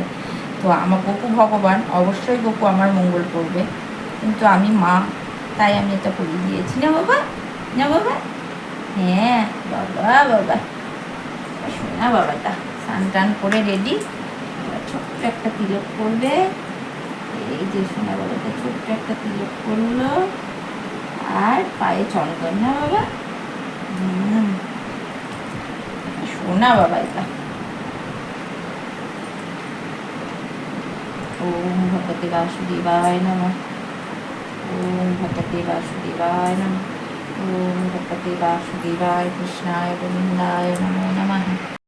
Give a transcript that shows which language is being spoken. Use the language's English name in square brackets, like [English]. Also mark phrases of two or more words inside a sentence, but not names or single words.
[Bangla] তো আমার গপু ভগবান, অবশ্যই গপু আমার মঙ্গল করবে, কিন্তু আমি মা, তাই আমি এটা পরিয়ে দিয়েছি না বাবা, না বাবা, হ্যাঁ বাবা বাবা, সোনা বাবাটা স্নান টান করে রেডি, ছোট্ট একটা তিলক করবে। এই যে সোনা বাবাটা ছোট্ট একটা তিলক করলো, আর পায়ে চন্দন না বাবা, সোনা বাবা এটা। [Sanskrit] ওম ভগবতে বাসুদেবায় নমঃ, ওম ভগবতে বাসুদেবায় নমঃ, ওম ভগবতে বাসুদেবায় কৃষ্ণায় গোবিন্দায় নমো নমঃ।